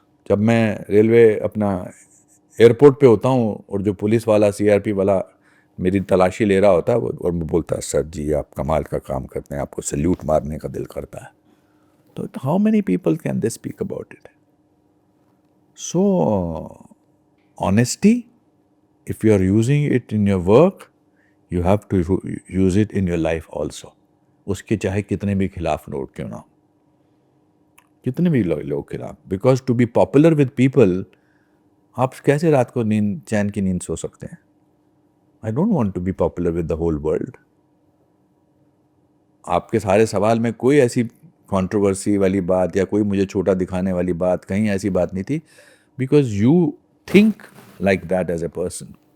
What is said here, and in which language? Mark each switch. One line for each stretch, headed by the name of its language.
Hindi: जब मैं रेलवे अपना एयरपोर्ट पे होता हूँ और जो पुलिस वाला, सीआरपी वाला मेरी तलाशी ले रहा होता है, वो और वो बोलता है, सर जी आप कमाल का काम करते हैं, आपको सल्यूट मारने का दिल करता है।
English: तो how many people can they speak about it? So honesty, if you are using it in your work, you have to use it in your life also.
Hindi: उसके चाहे कितने भी खिलाफ लोग क्यों ना हो, कितने भी लोग खिलाफ,
English: because to be popular with people,
Hindi: आप कैसे रात को नींद, चैन की नींद सो सकते हैं?
English: I don't want to be popular with the whole world.
Hindi: आपके सारे सवाल में कोई ऐसी कंट्रोवर्सी वाली बात या कोई मुझे छोटा दिखाने वाली बात, कहीं ऐसी बात नहीं थी,
English: Because you think like that as a person.